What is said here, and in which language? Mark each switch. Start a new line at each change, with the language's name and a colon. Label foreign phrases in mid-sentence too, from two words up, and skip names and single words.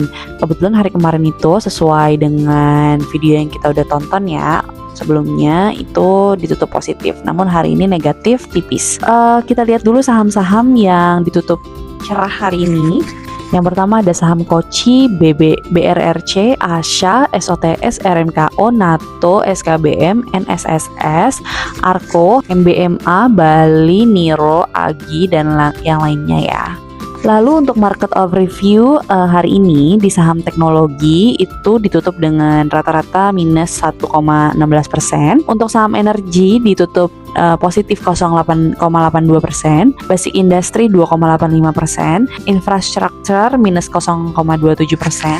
Indonesian: Kebetulan hari kemarin itu sesuai dengan video yang kita udah tonton ya, sebelumnya itu ditutup positif, namun hari ini negatif tipis. Kita lihat dulu saham-saham yang ditutup cerah hari ini. Yang pertama ada saham Koci, BRRC, Asha, SOTS, RMKO, NATO, SKBM, NSSS, Arko, MBMA, Bali, Niro, Agi, dan yang lainnya ya. Lalu untuk
English: market overview
Indonesian: hari ini di saham teknologi itu ditutup dengan rata-rata minus 1,16%. Untuk saham energi ditutup positif 0,82%,
English: basic industry
Indonesian: 2,85%, infrastructure minus 0,27%.